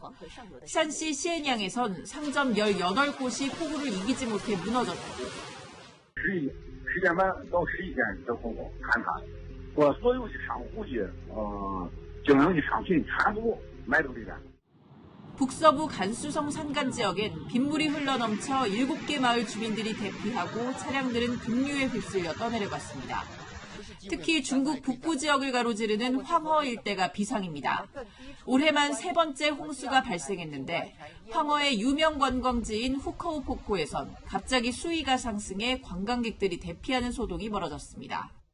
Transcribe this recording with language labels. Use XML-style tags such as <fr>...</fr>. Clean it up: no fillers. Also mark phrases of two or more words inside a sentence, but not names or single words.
<ko>샨시 시엔양에선 상점 18곳이 폭우를 이기지 못해 무너졌고</ko> <zh>10 点半到11点的风暴坍塌，我所有的商户的经营的商品全部埋到里边。</zh> <ko>북서부 간수성 산간 지역엔 빗물이 흘러넘쳐 7개 마을 주민들이 대피하고 차량들은 급류에 휩쓸려 떠내려갔습니다. 특히 중국 북부 지역을 가로지르는 황허 일대가 비상입니다. 올해만 3번째 홍수가 발생했는데 황허의 유명 관광지인 후커우포코에선 갑자기 수위가 상승해 관광객들이 대피하는 소동이 벌어졌습니다.</ko>